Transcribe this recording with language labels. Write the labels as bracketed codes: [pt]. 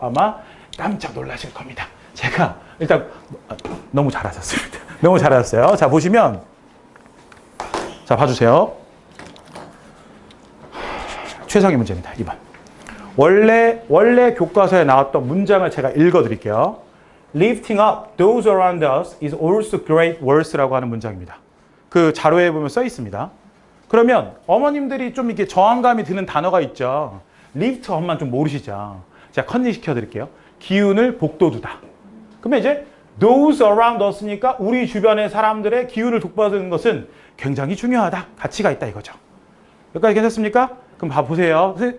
[ko] 아마 깜짝 놀라실 겁니다. 제가 일단 너무 잘하셨습니다. 너무 잘하셨어요. 자, 보시면 자, 봐주세요. 최상의 문제입니다. 2번. 원래 교과서에 나왔던 문장을 제가 읽어드릴게요. [en] Lifting up those around us is also great worth [ko] 라고 하는 문장입니다. 그 자료에 보면 써 있습니다. 그러면 어머님들이 좀 이렇게 저항감이 드는 단어가 있죠. lift up만 좀 모르시죠. 제가 컨닝 시켜드릴게요. 기운을 복돋우다. 그러면 이제 [en] those around us [ko] 니까 우리 주변의 사람들의 기운을 돋보는 것은 굉장히 중요하다. 가치가 있다 이거죠. 여기까지 괜찮습니까? 그럼 봐보세요.